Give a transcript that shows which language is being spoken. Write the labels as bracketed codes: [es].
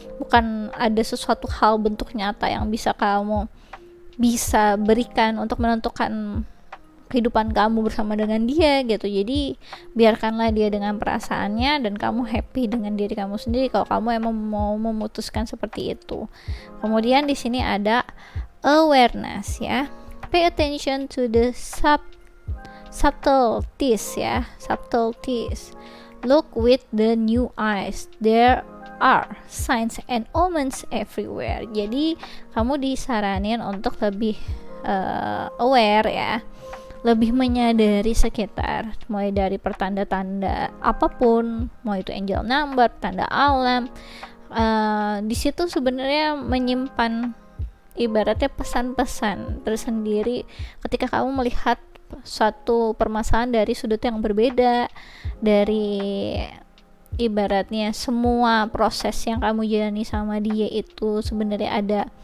[id] Bukan ada sesuatu hal bentuk nyata yang bisa kamu bisa berikan untuk menentukan kehidupan kamu bersama dengan dia gitu. Jadi biarkanlah dia dengan perasaannya dan kamu happy dengan diri kamu sendiri kalau kamu emang mau memutuskan seperti itu. Kemudian di sini ada awareness ya. [en] Pay attention to the subtleties ya, subtleties. Look with the new eyes. There are signs and omens everywhere. [id] Jadi kamu disaranin untuk lebih aware ya, lebih menyadari sekitar, mulai dari pertanda-tanda apapun, mau itu angel number, tanda alam. Di situ sebenarnya menyimpan ibaratnya pesan-pesan tersendiri ketika kamu melihat suatu permasalahan dari sudut yang berbeda, dari ibaratnya semua proses yang kamu jalani sama dia itu sebenarnya ada.